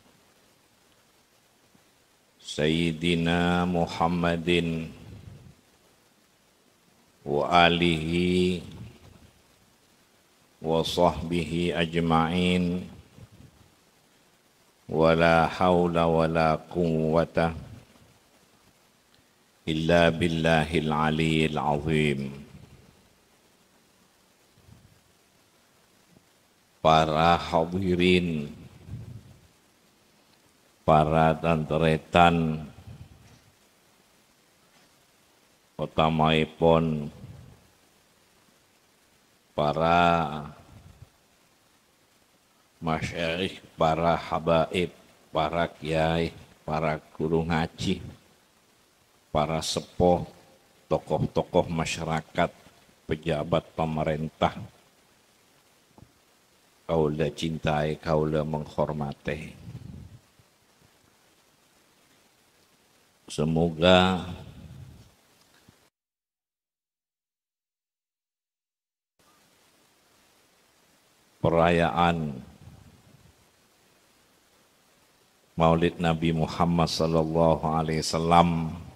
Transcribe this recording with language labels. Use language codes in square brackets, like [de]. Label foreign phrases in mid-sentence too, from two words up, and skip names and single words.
[ar] سيدنا محمد وآله وصحبه أجمعين. ولا حول ولا قوة إلا بالله العلي العظيم. [id] Para hadirin, para tantretan, utamaipun para masyayikh, para habaib, para kiai, para guru ngaji, para sepuh, tokoh-tokoh masyarakat, pejabat pemerintah, kaula cintai, kaula menghormati. Semoga perayaan Maulid Nabi Muhammad [ar] صلى الله عليه وسلم